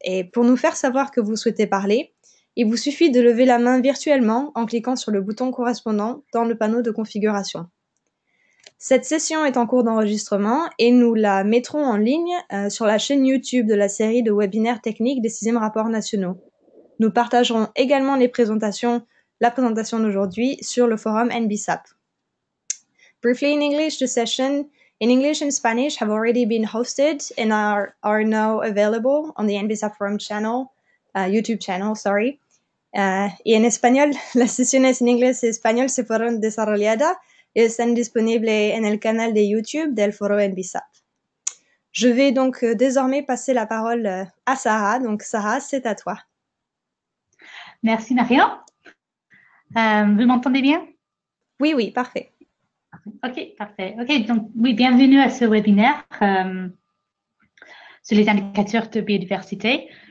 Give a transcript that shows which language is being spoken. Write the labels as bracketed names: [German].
[French] Et pour nous faire savoir que vous souhaitez parler, il vous suffit de lever la main virtuellement en cliquant sur le bouton correspondant dans le panneau de configuration. Cette session est en cours d'enregistrement et nous la mettrons en ligne sur la chaîne YouTube de la série de webinaires techniques des 6e rapports nationaux. Nous partagerons également la présentation d'aujourd'hui sur le forum NBSAP. [English] Briefly in English, the session in English and Spanish have already been hosted and are now available on the NBSAP forum channel, YouTube channel, sorry. [Spanish] Y en español, las sesiones en inglés y español se fueron desarrolladas [French] et [Spanish] están disponibles en el canal de YouTube del foro NBSAP. [French] Je vais donc désormais passer la parole à Sarah. Donc Sarah, c'est à toi. Merci Marion. Vous m'entendez bien? Oui, parfait. Ok, parfait. Ok, donc oui, bienvenue à ce webinaire sur les indicateurs de biodiversité.